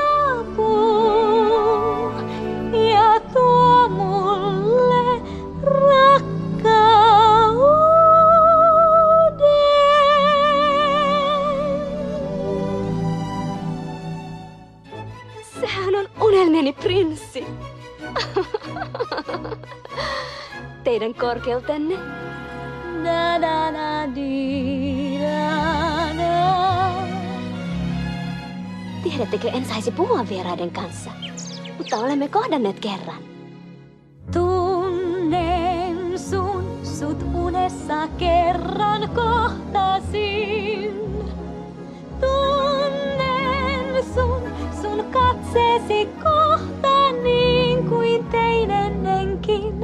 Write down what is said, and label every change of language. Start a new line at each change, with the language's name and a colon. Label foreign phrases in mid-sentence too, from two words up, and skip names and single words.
Finnish: saapuu ja tuo mulle rakkauden. Sehän on unelmieni prinssi. Teidän korkeutenne. Da da da di da da. Tiedättekö, en saisi puhua vieraiden kanssa, mutta olemme kohdanneet kerran. Tunnen sut unessa kerran kohtasin. Tunnen sun katseesi kohtaan niin kuin tein ennenkin.